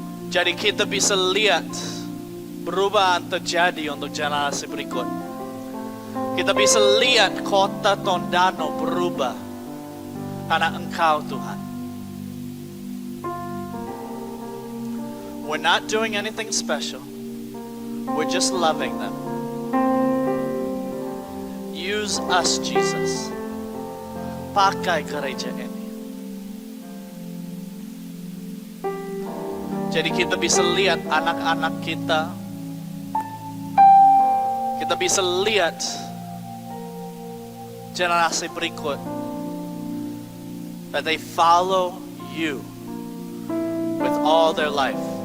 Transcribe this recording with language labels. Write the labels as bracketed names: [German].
[Indonesian] Jadi kita bisa lihat perubahan terjadi untuk generasi berikut. Kita bisa lihat kota Tondano berubah karena Engkau, Tuhan. [English] We're not doing anything special. We're just loving them. Use us, Jesus. [Indonesian] Pakai gereja ini. Jadi kita bisa lihat anak-anak kita. Kita bisa lihat generasi berikut. [English] That they follow you with all their life.